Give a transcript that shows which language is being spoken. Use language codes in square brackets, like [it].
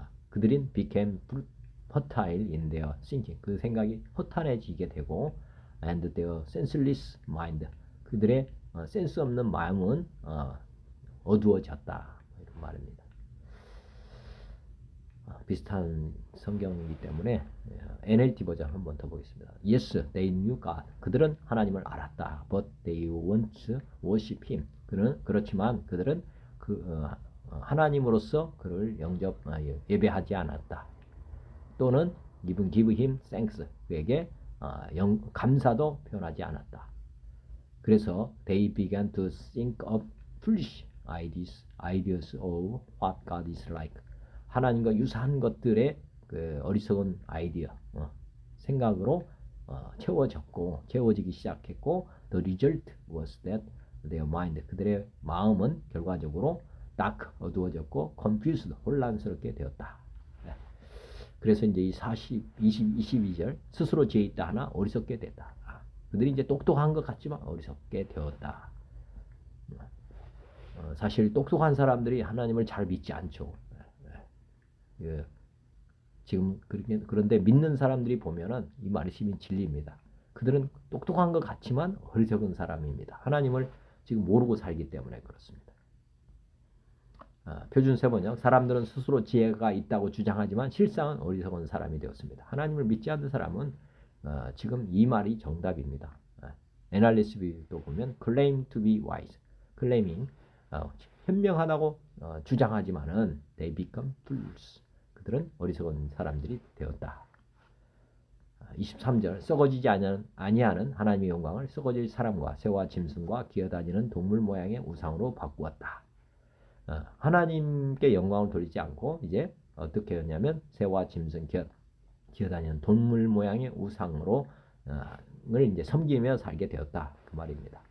[ko] 그들은 [en] became fertile in their thinking [ko] 그 생각이 허탄해지게 되고 [en] and their senseless mind [ko] 그들의 센스 없는 마음은 어두워졌다. 이런 말입니다. 비슷한 성경이기 때문에 NLT 버전 한번 더 보겠습니다. [en] Yes, they knew God. [ko] 그들은 하나님을 알았다. [en] But they won't worship Him. [ko] 그렇지만 그들은 하나님으로서 그를 예배하지 않았다. 또는 [en] give Him thanks. [ko] 그에게 감사도 표현하지 않았다. 그래서 [en] they began to think of foolish ideas of what God is like. [ko] 하나님과 유사한 것들의 그 어리석은 아이디어, 생각으로 채워지기 시작했고, [en] the result was that their mind, [ko] 그들의 마음은 결과적으로 [en] dark, [ko] 어두워졌고, [en] confused, [ko] 혼란스럽게 되었다. 그래서 이제 이 22절, 스스로 지혜 있다 하나 어리석게 됐다. 그들이 이제 똑똑한 것 같지만 어리석게 되었다. 사실 똑똑한 사람들이 하나님을 잘 믿지 않죠. 지금 그런데 믿는 사람들이 보면은 이 말씀이 진리입니다. 그들은 똑똑한 것 같지만 어리석은 사람입니다. 하나님을 지금 모르고 살기 때문에 그렇습니다. 표준 세번역 사람들은 스스로 지혜가 있다고 주장하지만 실상은 어리석은 사람이 되었습니다. 하나님을 믿지 않는 사람은 지금 이 말이 정답입니다. NRSV도 보면 [en] claim to be wise, claiming [ko] 현명하다고 주장하지만은 [en] they become fools. [ko] 그들은 어리석은 사람들이 되었다. 23절 썩어지지 아니하는 하나님의 영광을 썩어질 사람과 새와 짐승과 기어다니는 동물 모양의 우상으로 바꾸었다. 하나님께 영광을 돌리지 않고 이제 어떻게 했냐면 새와 짐승 기어다니는 동물 모양의 우상으로 이제 섬기며 살게 되었다. 그 말입니다.